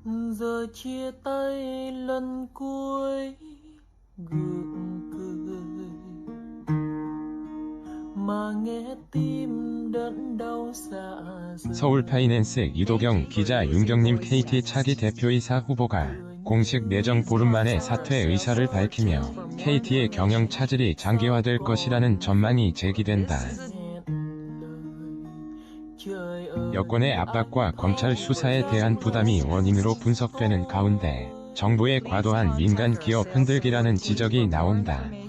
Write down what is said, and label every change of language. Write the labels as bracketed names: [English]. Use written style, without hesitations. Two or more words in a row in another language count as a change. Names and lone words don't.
[Vietnamese] Giờ chia tay lần cuối gượng cười mà nghe tim đớn đau dạ dày. [Korean] 서울파이낸스 이도경 기자 윤경림 KT 차기 대표이사 후보가 공식 내정 보름 만에 사퇴 의사를 밝히며 KT의 경영 차질이 장기화될 것이라는 전망이 제기된다. 여권의 압박과 검찰 수사에 대한 부담이 원인으로 분석되는 가운데 정부의 과도한 민간 기업 흔들기라는 지적이 나온다.